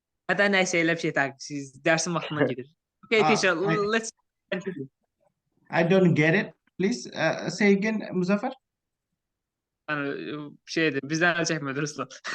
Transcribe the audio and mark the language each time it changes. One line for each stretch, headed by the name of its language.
Azerbaijani: Hətta nəysə elə bir şey siz dərsin vaxtından gedir.
English: Okay, teacher, let's continue. I don't get it. Please say again, Muzaffar.
Azerbaijani: Şeydir, bizdən əl çəkmədi Ruslan.